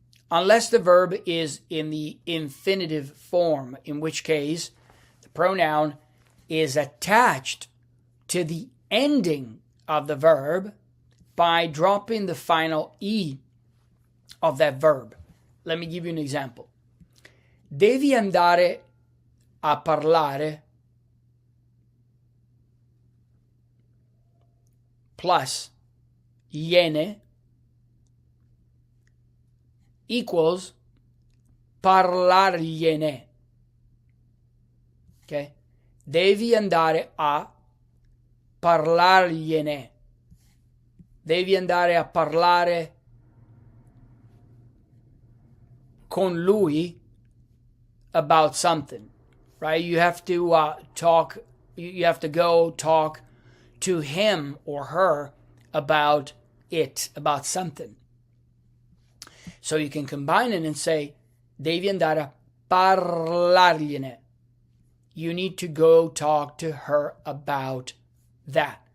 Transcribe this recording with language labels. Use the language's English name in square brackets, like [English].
[English] Unless the verb is in the infinitive form, in which case the pronoun is attached to the ending of the verb by dropping the final E of that verb. Let me give you an example. [Italian] Devi andare a parlare plus gliene equals parlargliene. Okay? Devi andare a parlargliene. Devi andare a parlare con lui [English] about something, right? You have to talk. You have to go talk to him or her about it, about something. So you can combine it and say, [Italian] devi andare a parlargliene. [English] You need to go talk to her about that.